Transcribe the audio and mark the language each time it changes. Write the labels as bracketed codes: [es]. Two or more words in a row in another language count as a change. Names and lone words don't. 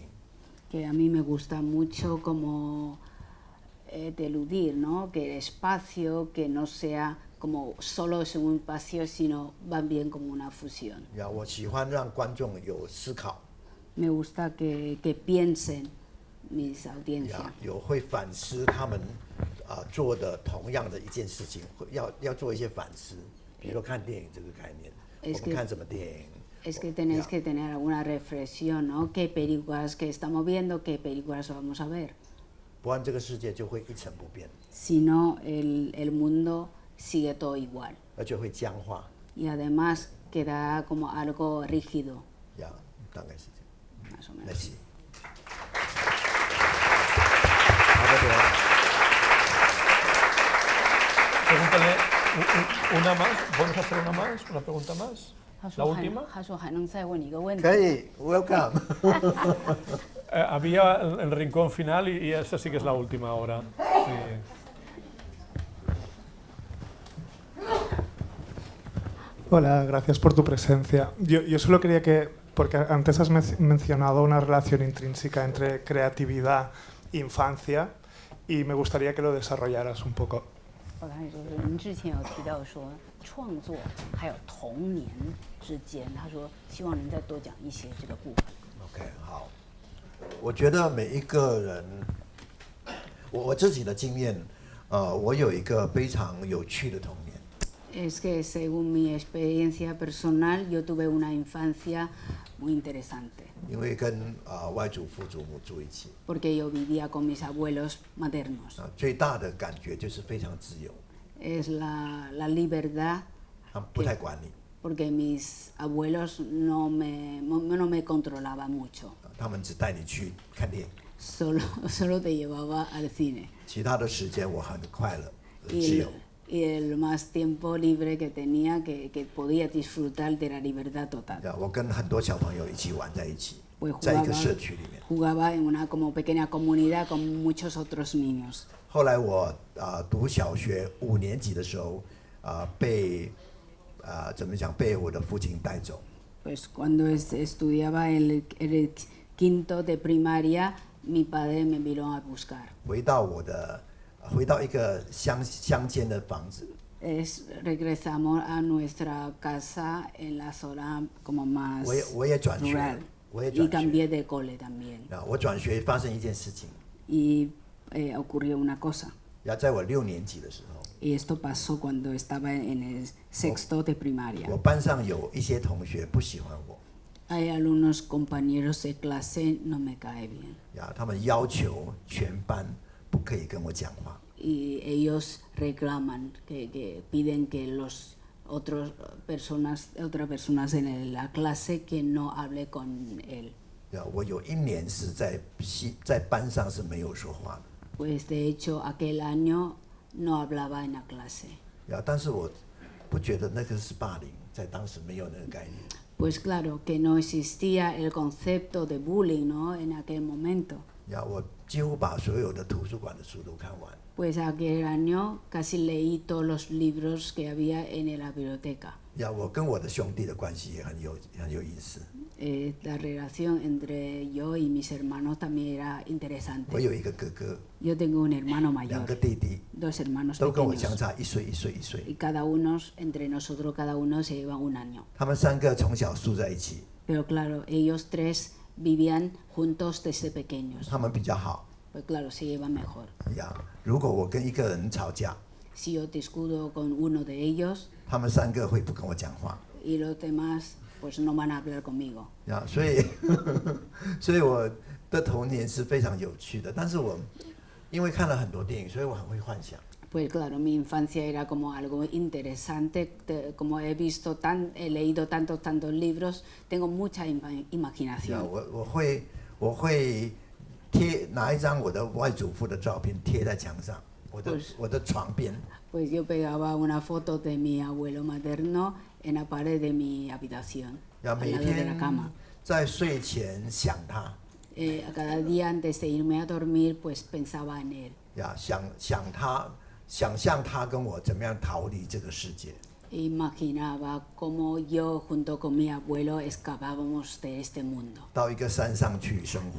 [es] Que a mí me gusta mucho como deludir, ¿no? Que el espacio que no sea como solo es un espacio, sino van bien como una fusión. [zh] 我喜欢让观众有思考。 [es] Me gusta que piensen mis audiencias. [zh] 有会反思他们做的同样的一件事情，要做一些反思，比如说看电影这个概念，我们看什么电影。 [es] Es que tenéis que tener alguna reflexión, ¿no? ¿Qué películas que estamos viendo, qué películas vamos a ver? [zh] 不然这个世界就会一成不变。 [es] Si no, el mundo sigue todo igual. [zh] 而且会僵化。 [es] Y además queda como algo rígido. [zh] 大概是这样。 [es] Más o menos. Merci. Pregúntale una más. ¿Podemos hacer una más? ¿Una pregunta más? ¿La última? [zh] 他说还能再问你一个问题。可以 ，Welcome 。 [es] Había el rincón final y esta sí que es la última ahora. Sí. Hola, gracias por tu presencia. Yo solo quería que, porque antes has mencionado una relación intrínseca entre creatividad e infancia y me gustaría que lo desarrollaras un poco. [zh] 我刚才就是您之前有提到说创作还有童年之间，他说希望您再多讲一些这个部分。 OK， 好，我觉得每一个人，我自己的经验，我有一个非常有趣的童年。 [es] Es que según mi experiencia personal, yo tuve una infancia muy interesante. [zh] 因为跟外祖父祖母住一起。 [es] Porque yo vivía con mis abuelos maternos. [zh] 最大的感觉就是非常自由。 [es] Es la libertad. [zh] 他们不太管你。 [es] Porque mis abuelos no me controlaban mucho. [zh] 他们只带你去看电影。 [es] Solo te llevaba al cine. [zh] 其他的时间我很快乐，很自由。 [es] Y el más tiempo libre que tenía, que podía disfrutar de la libertad total. [zh] 我跟很多小朋友一起玩在一起，在一个社区里面。 [es] Jugaba en una como pequeña comunidad con muchos otros niños. [zh] 后来我读小学5年级的时候，被怎么讲，被我的父亲带走。 [es] Pues cuando estudiaba el quinto de primaria, mi padre me vino a buscar. [zh] 回到一个乡间的房子。 [es] Regresamos a nuestra casa en la zona como más [zh] 我也转学 [es] rural. Y cambié de cole también. [zh] 我转学发生一件事情。 [es] Y ocurrió una cosa. [zh] 在我6年级的时候。 [es] Y esto pasó cuando estaba en el sexto de primaria. [zh] 我班上有一些同学不喜欢我。 [es] Hay algunos compañeros de clase no me cae bien. [zh] 他们要求全班。不可以跟我讲话。 [es] Y ellos reclaman que piden que otras personas en la clase que no hable con él. [zh] 我有1年是在班上是没有说话的。 [es] Pues de hecho aquel año no hablaba en la clase. [zh] 但是我不觉得那个是霸凌，在当时没有那个概念。 [es] Pues claro, que no existía el concepto de bullying, ¿no? En aquel momento. [zh] 我几乎把所有的图书馆的书都看完。 [es] Pues aquel año casi leí todos los libros que había en la biblioteca. [zh] 我跟我的兄弟的关系也很有意思。 [es] La relación entre yo y mis hermanos también era interesante. [zh] 我有一个哥哥， [es] Yo tengo un hermano 2 mayor, [zh] 个弟弟， [es] dos hermanos [zh] 都跟我 [es] pequeños. [zh] 相差1岁1岁1岁。 [es] Y cada uno, entre nosotros, cada uno se lleva un año. [zh] 他们3个从小住在一起， [es] Pero claro, ellos 3 vivían juntos desde pequeños. [zh] 他们比较好。 [es] Pues claro, se llevan mejor. [zh] 如果我跟一个人吵架， [es] Si yo discuto con uno de ellos, [zh] 他们3个会不跟我讲话。 [es] y los demás pues no van a hablar conmigo. [zh] 所以我的童年是非常有趣的。但是我因为看了很多电影，所以我很会幻想。 [es] Pues claro, mi infancia era como algo interesante, como he leído tantos libros, tengo mucha imaginación. [zh] 我会拿一张我的外祖父的照片贴在墙上，我的床边。 [es] Pues yo pegaba una foto de mi abuelo materno en la pared de mi habitación, al lado de la cama. [zh] 在睡前想他。 [es] Cada día antes de irme a dormir, pues pensaba en él. [zh] 想象他跟我怎么样逃离这个世界。 [es] Imaginaba cómo yo junto con mi abuelo escapábamos de este mundo. [zh] 到一个山上去生活。